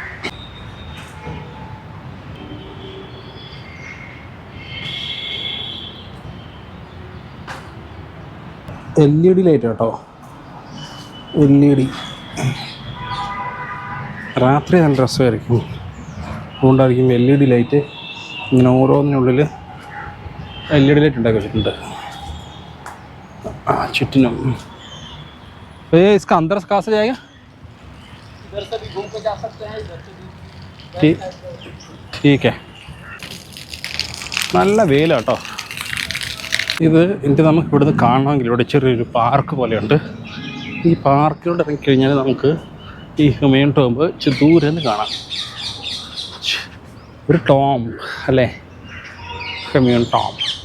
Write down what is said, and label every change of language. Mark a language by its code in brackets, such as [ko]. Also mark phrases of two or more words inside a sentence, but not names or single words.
[ml] LED ലൈറ്റ് കേട്ടോ. LED രാത്രി നല്ല രസമായിരിക്കും. അതുകൊണ്ടായിരിക്കും LED ലൈറ്റ് ഇങ്ങനെ ഓരോന്നിനുള്ളിൽ LED ലൈറ്റ് ഉണ്ടാക്കി വെച്ചിട്ടുണ്ട് ചുറ്റിനും. [hi] इसका अंदर से कहाँ से जाएगा? इधर से भी घूम के जा सकते हैं, इधर से भी. ठीक है. [ml] നല്ല വെയിലാണ് കേട്ടോ. ഇത് നമുക്ക് ഇവിടുന്ന് കാണണമെങ്കിൽ ഇവിടെ ചെറിയൊരു പാർക്ക് പോലെയുണ്ട്. ഈ പാർക്കിലൂടെ ഇറങ്ങിക്കഴിഞ്ഞാൽ നമുക്ക് ഈ ഹുമയൂൺ ടോംബ് ദൂരെ നിന്ന് കാണാം. ഒരു ടോംബ് അല്ലേ, ഹുമയൂൺ ടോംബ്.